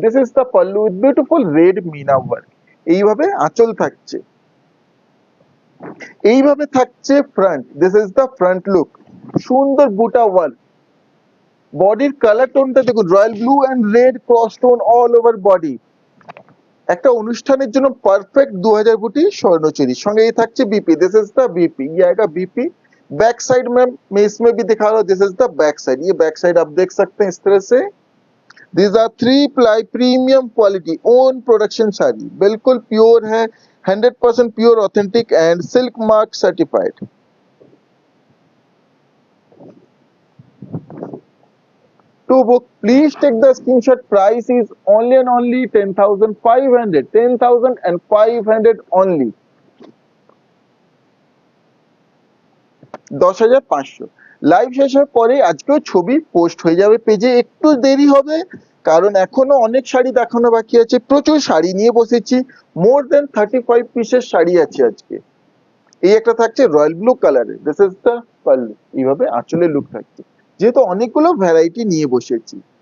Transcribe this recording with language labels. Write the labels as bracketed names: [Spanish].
[English] This is the pallu with beautiful red meena work. [Bangla] এইভাবে আঁচল থাকছে, এইভাবে থাকছে front. [English] This is the front look. [Bangla] সুন্দর বুটা ওয়ার্ক, বডির কালার টোনটা দেখুন, royal blue and red cross tone all over body. একটা অনুষ্ঠানের জন্য পারফেক্ট 2000 বুটি স্বর্ণচুরি। সঙ্গে এই থাকছে [Hindi] BP, [English] this is the BP, [Hindi] ये आएगा बीपी। बैक साइड में मैं इसमें भी दिखा रहा हूँ, [English] this is the back side, [Hindi] ये बैक साइड आप देख सकते हैं इस तरह से। [English] These are 3 ply premium quality own production sari, [Hindi] बिल्कुल प्योर है, [English] 100% pure authentic and silk mark certified. To book, please take the screenshot. Price is only and only 10,500, 10,500 only, 10,500। [Bangla] Live শেষ হওয়ার পরে আজকেও ছবি পোস্ট হয়ে যাবে পেজে, একটু দেরি হবে কারণ এখনো অনেক শাড়ি দেখানো বাকি আছে, প্রচুর শাড়ি নিয়ে বসেছি, মোর দেন 35 পিসের শাড়ি আছে আজকে। এই একটা থাকছে রয়্যাল ব্লু কালারের, [English] this is the pallu, [Bangla] এইভাবে আঁচলের লুক থাকছে, যেহেতু অনেকগুলো ভ্যারাইটি নিয়ে বসেছি।